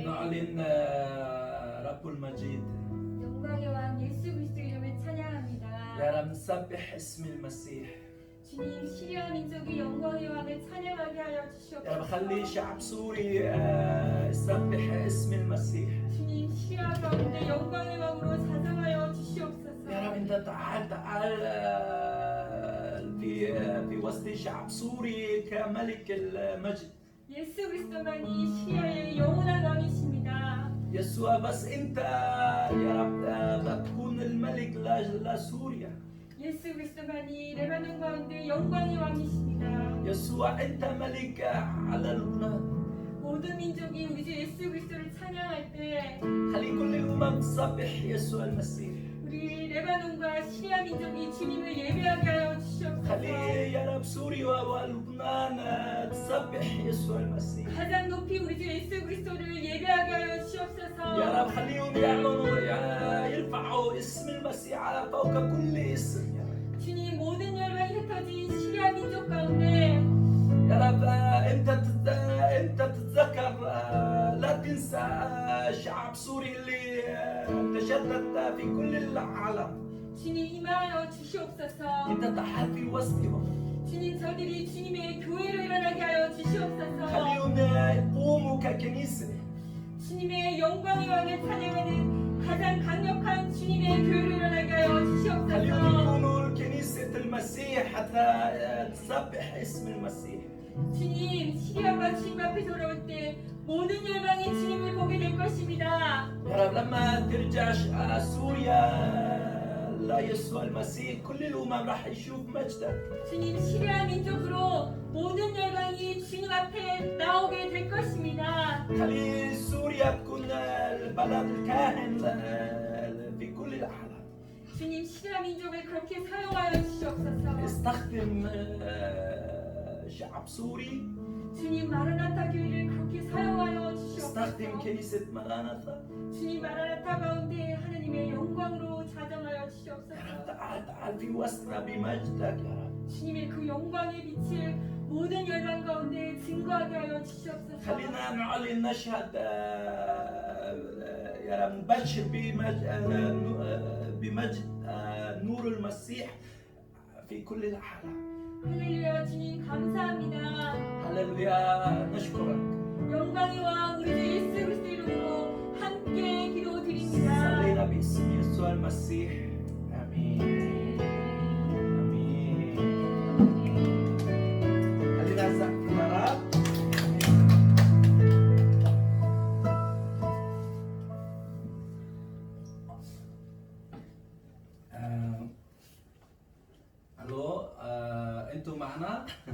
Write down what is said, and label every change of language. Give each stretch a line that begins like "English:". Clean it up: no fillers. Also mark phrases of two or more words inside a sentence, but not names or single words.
Arabic: نعلن رب المجيد.
Korean: 영광의 왕 예수 그리스도 이름을 찬양합니다.
Arabic: يا رب نسبح اسم المسيح.
Korean: 주님 시리아 민족이 영광의 왕을 찬양하게 하여
Arabic: يا رب
Korean: 주시옵소서.
Arabic: خلي شعب سوري يسبح اسم المسيح.
Korean: 주님 시리아 가운데 영광의 왕으로 자정하여 주시옵소서.
Arabic: يا رب انت تعال في وسط شعب سوري كملك المجد.
Korean: 예수 그리스도만이 시리아의 영원한 왕이십니다.
Arabic: يسوع بس انت يا رب تكون الملك لسوريا.
Korean: 예수 그리스도만이 레바논 가운데 영광의 왕이십니다.
Arabic: يسوع انت ملك على لبنان.
Korean: 모든 민족이 우리 주 예수 그리스도를 찬양할 때
Arabic: خلي كل الامم تسبح يسوع المسيح.
Korean: 우리 레바논과 시리아 민족이 주님을 예배하게 하여 주시옵소서.
Arabic: خلي يا رب سوريا ولبنان تسبح يسوع المسيح.
Korean: 가장 높이 우리 주 예수 그리스도를 예배하게 하여 주시옵소서.
Arabic: يا رب خليهم يعلنوا يرفعوا اسم المسيح على فوق كل اسم. يا رب
Korean: 주님 모든 열방이 흩어진 시리아 민족 가운데
Arabic: يا رب انت تتذكر لا تنسى شعب سوري اللي تشتت في كل العالم.
Korean: 주님 임하여 주시옵소서.
Arabic: انت تعال في وسطهم.
Korean: 주님 저들이 주님의 교회로 일어나게 하여 주시옵소서.
Arabic: خليهم يقوموا ككنيسة.
Korean: 주님의 영광의 왕을 찬양하는 가장 강력한 주님의 교회로 일어나게 하여
Arabic: خليهم
Korean: 주시옵소서.
Arabic: يكونوا كنيسة المسيح حتى تسبح اسم المسيح.
Korean: 주님 시리아가 주님 앞에 돌아올 때 모든 열방이 주님을 보게 될 것입니다.
Arabic: يا رب لما ترجع سوريا ليسوع المسيح كل الأمم راح يشوف مجدك.
Korean: 주님 시리아 민족으로 모든 열방이 주님 앞에 나오게 될 것입니다.
Arabic: خلي سوريا تكون البلد الكاهن في كل العالم.
Korean: 주님 시리아 민족을 그렇게 사용하여 주시옵소서.
Arabic: استخدم شعب سوري.
Korean: 주님 마라나타 교회를 그렇게 사용하여
Arabic: استخدم
Korean: 주시옵소서.
Arabic: كنيسة مغانثة.
Korean: 주님 마라나타 가운데 하나님의 영광으로 자정하여
Arabic: يا رب
Korean: 주시옵소서.
Arabic: تعال في وسطنا بمجدك يا رب.
Korean: 주님의 그 영광의 빛을 모든 열방 가운데 증거하게 하여 주시옵소서.
Arabic: خلينا نعلن نشهد يا رب نبشر بمجد نور المسيح في كل العالم.
Korean: 할렐루야 주님 감사합니다.
Arabic: هللويا نشكرك.
Korean: 영광의 왕 우리 주 예수 그리스도 이름으로 함께 기도드립니다.
Arabic: صلينا باسم يسوع المسيح. امين. امين. خلينا نسقف للرب. الو انتم معنا؟